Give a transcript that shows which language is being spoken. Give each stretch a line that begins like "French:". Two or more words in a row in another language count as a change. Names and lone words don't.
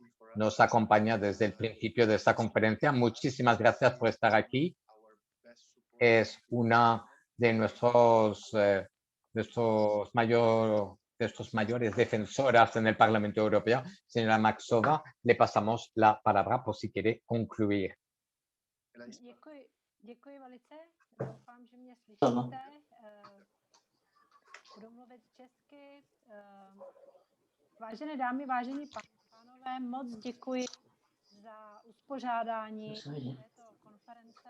Spanish: Nos acompaña desde el principio de esta conferencia. Muchísimas gracias por estar aquí. Es una de nuestros mayores defensoras en el Parlamento Europeo. Señora Maxova, le pasamos la palabra por si quiere concluir.
Czech: Děkuji velice. Doufám, že mě slyšíte. Budu mluvit česky. Vážené dámy, vážení pánové, moc děkuji za uspořádání této konference.